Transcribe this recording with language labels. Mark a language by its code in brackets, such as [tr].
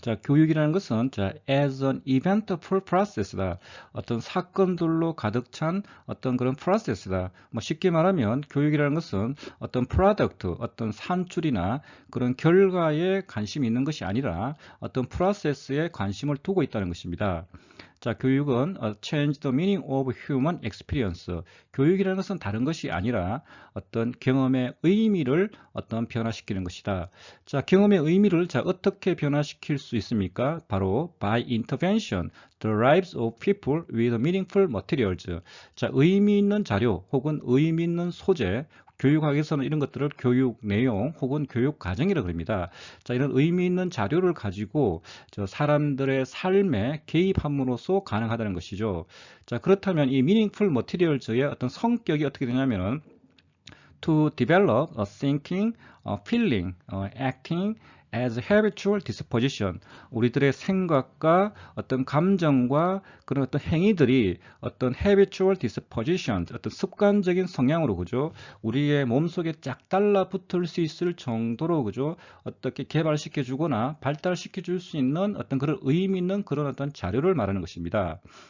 [ko] 자, 교육이라는 것은 자, [en] as an eventful process [ko] 다. 어떤 사건들로 가득 찬 어떤 그런 process다. 뭐 쉽게 말하면 교육이라는 것은 어떤 product, 어떤 산출이나 그런 결과에 관심이 있는 것이 아니라 어떤 process에 관심을 두고 있다는 것입니다. 자, 교육은 [en] change the meaning of human experience. [ko] 교육이라는 것은 다른 것이 아니라 어떤 경험의 의미를 어떤 변화시키는 것이다. 자, 경험의 의미를 자, 어떻게 변화시킬 수 있습니까? [en] 바로 by intervention, the lives of people with meaningful materials. [ko] 자, 의미 있는 자료 혹은 의미 있는 소재, 교육학에서는 이런 것들을 교육 내용 혹은 교육 과정이라고 합니다. 자, 이런 의미 있는 자료를 가지고 사람들의 삶에 개입함으로써 가능하다는 것이죠. 자, 그렇다면 이 meaningful materials의 어떤 성격이 어떻게 되냐면은 [en] to develop a thinking, a feeling, acting as habitual disposition. [ko] 우리들의 생각과 어떤 감정과 그런 어떤 행위들이 어떤 habitual disposition, 어떤 습관적인 성향으로 그죠, 우리의 몸속에 쫙 달라붙을 수 있을 정도로 그죠, 어떻게 개발시켜 주거나 발달시켜 줄 수 있는 어떤 그런 의미 있는 그런 어떤 자료를 말하는 것입니다.